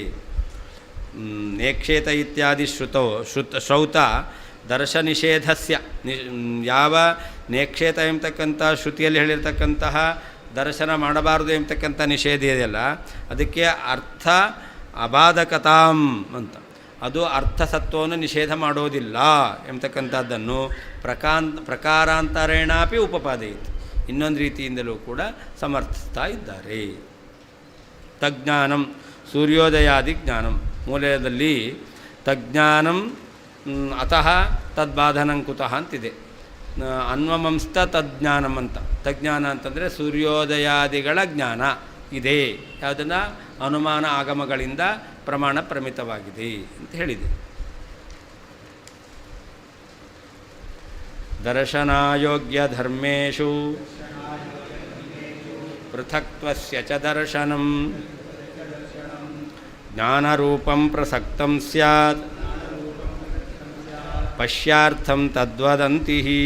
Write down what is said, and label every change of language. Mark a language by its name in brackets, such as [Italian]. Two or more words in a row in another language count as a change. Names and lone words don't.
[Sanskrit] ನೇಕ್ಷೇತ ಇತ್ಯಾದಿ ಶ್ರೌತ ದರ್ಶ ನಿಷೇಧಸ್ಯ [Kannada] ಯಾವ ನೇಕ್ಷೇತ ಎಂಬತಕ್ಕಂಥ ಶ್ರುತಿಯಲ್ಲಿ ಹೇಳಿರ್ತಕ್ಕಂತಹ ದರ್ಶನ ಮಾಡಬಾರದು ಎಂಬತಕ್ಕಂಥ ನಿಷೇಧ ಇದೆಯಲ್ಲ, ಅದಕ್ಕೆ ಅರ್ಥ ಅಬಾಧಕತಾಂ ಅಂತ, ಅದು ಅರ್ಥಸತ್ವವನ್ನು ನಿಷೇಧ ಮಾಡೋದಿಲ್ಲ ಎಂಬತಕ್ಕಂಥದ್ದನ್ನು [Sanskrit] ಪ್ರಕಾರಾಂತರೇಣಾಪಿ ಉಪಪಾದಯಿತು [Kannada] ಇನ್ನೊಂದು ರೀತಿಯಿಂದಲೂ ಕೂಡ ಸಮರ್ಥಿಸ್ತಾ ಇದ್ದಾರೆ. [Sanskrit] ತಜ್ಞಾನಂ ಸೂರ್ಯೋದಯಾದಿ ಜ್ಞಾನಂ ಮೂಲದಲ್ಲಿ ತಜ್ಞಾನಂ ಅತಃ ತದ್ಬಾಧನಂ ಕುತಃ ಅಂತಿದೆ. ಅನ್ವಮಂಸ್ತ ತಜ್ಞಾನಂ ಅಂತ. [Kannada] ತಜ್ಞಾನ ಅಂತಂದರೆ ಸೂರ್ಯೋದಯಾದಿಗಳ ಜ್ಞಾನ ಇದೆ, ಯಾವುದನ್ನು ಅನುಮಾನ ಆಗಮಗಳಿಂದ ಪ್ರಮಾಣ ಪ್ರಮಿತವಾಗಿದೆ ಅಂತ ಹೇಳಿದೆ. [Sanskrit] ದರ್ಶನಾಯೋಗ್ಯ ಧರ್ಮೇಷು ಪೃಥಕ್ತ್ವಸ್ಯ ಚ ದರ್ಶನಂ ಜ್ಞಾನರೂಪಂ ಪ್ರಸಕ್ತಂ ಸ್ಯಾತ್ ಪಶ್ಯಾರ್ಥಂ ತದ್ವದಂತಿ.